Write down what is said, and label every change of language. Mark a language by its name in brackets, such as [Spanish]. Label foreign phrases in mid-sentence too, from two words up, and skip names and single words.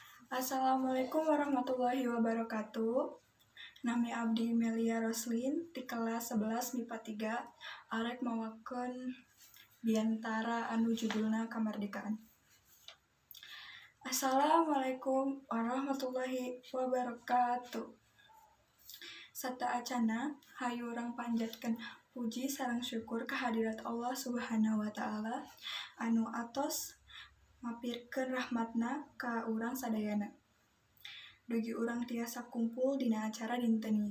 [Arabic] السلام عليكم ورحمة الله وبركاته. [Sundanese] Nami abdi Melia Roslin di kelas 11 MIPA 3 arek mawakeun biantara anu judulna kamardikaan. [Arabic] السلام عليكم ورحمة الله وبركاته. [Sundanese] Sataacana hayu urang panjatkeun puji sareng syukur kehadirat Allah [Arabic] سبحانه وتعالى [Sundanese] anu atos mapirkeun rahmatna ka urang sadayana. Dugi urang tiasa kumpul dina acara dinten ieu.